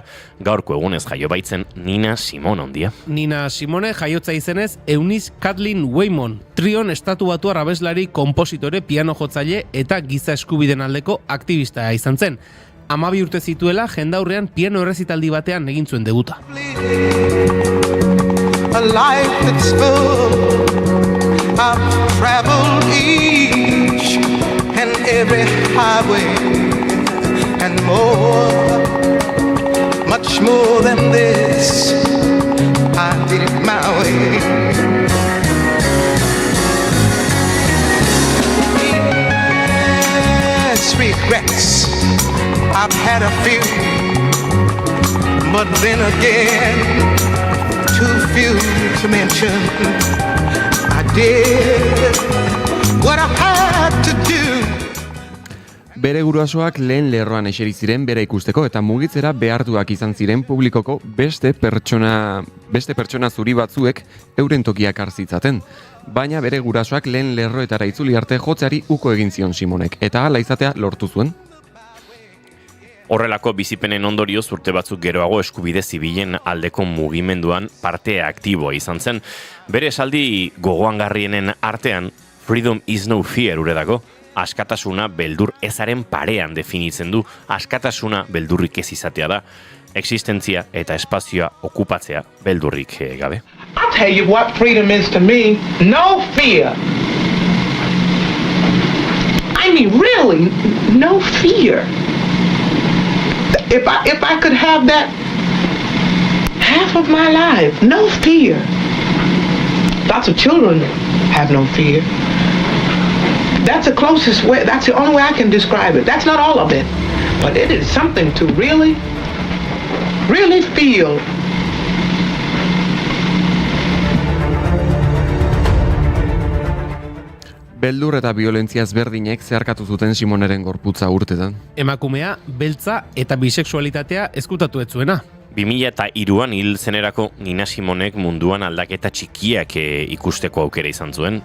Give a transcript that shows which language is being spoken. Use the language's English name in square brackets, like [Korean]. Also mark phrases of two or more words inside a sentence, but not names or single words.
[Basque] Gaurko egunez jaio baitzen Nina Simone ondia. Nina Simone jaiotza izenez Eunice Kathleen Waymon, trion estatu batuar abeslari, konpositore, piano jotzaile eta giza eskubiden aldeko aktivista izan zen. 12 urte zituela jendaurrean piano errezitaldi batean egin zuen debuta. [English] A life that's full. I've traveled each and every highway and more, much more than this. I did it my way. Yes, regrets. I've had a few, but then again, too few to mention. I did what I had to do. [Basque] Bere gurasoak lehen lerroan eseri ziren bera ikusteko eta mugitzera behartuak izan ziren publikoko beste pertsona zuri batzuek euren tokiak hartzitzaten. Baina bere gurasoak lehen lerroetara itzuli arte jotzeari uko egin zion Simonek eta hala izatea lortu zuen. Horrelako bizipenen ondorioz urte batzuk geroago eskubide zibilen aldeko mugimenduan parte aktiboa izan zen. Bere esaldi gogoangarrienen artean, [English] freedom is no fear [Basque] ure dago, askatasuna beldur ezaren parean definitzen du, askatasuna beldurrik ez izatea da, existentzia eta espazioa okupatzea beldurrik gabe. [English] I'll tell you what freedom is to me, no fear. I mean, really, no fear. If I could have that half of my life, no fear. Lots of children have no fear. That's the closest way, that's the only way I can describe it. That's not all of it, but it is something to really, really feel. [Basque] Beldur eta violentzia ezberdinek zeharkatu zuten Simoneren gorputza urtetan. Emakumea, beltza eta bisexualitatea ezkutatu ez zuena. 2003an hil zenerako Nina Simonek munduan aldaketa txikiak ikusteko aukera izan zuen.